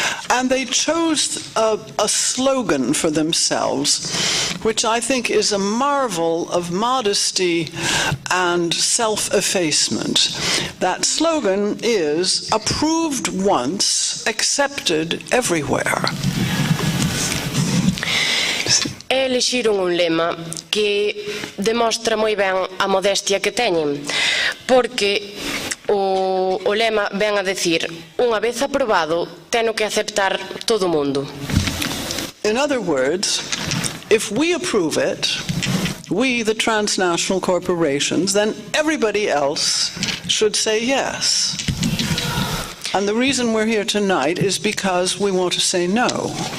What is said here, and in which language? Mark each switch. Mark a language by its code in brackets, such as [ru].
[en] And they chose a slogan for themselves, which I think is a marvel of modesty and self-effacement. That slogan is approved once, accepted everywhere. [gl] Elixiron un lema que demostra moi ben a modestia que teñen, porque o lema ven a decir, unha vez aprobado, teno que aceptar todo o mundo. [en] In other words, if we approve it, we, the transnational corporations, then everybody else should say yes. And the reason we're here tonight is because we want to say no.